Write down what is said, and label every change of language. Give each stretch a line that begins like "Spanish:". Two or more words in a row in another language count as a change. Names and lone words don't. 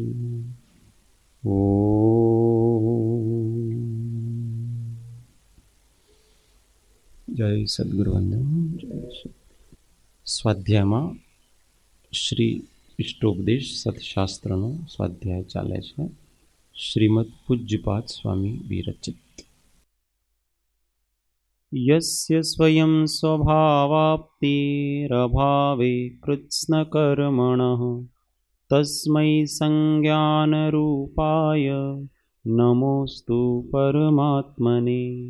Hindi: जय सद्गुरुवंदन।
Gujarati: સ્વાધ્યાયમાં શ્રી ઇષ્ટોપદેશ સત્શાસ્ત્રનો સ્વાધ્યાય ચાલે છે। શ્રીમદ પૂજ્યપાદ સ્વામી વિરચિત।
Sanskrit: यस्य स्वयं स्वभावाप्तिरभावे कृत्स्नकर्मणः तस्मै संज्ञानरूपाय नमोस्तु परमात्मने।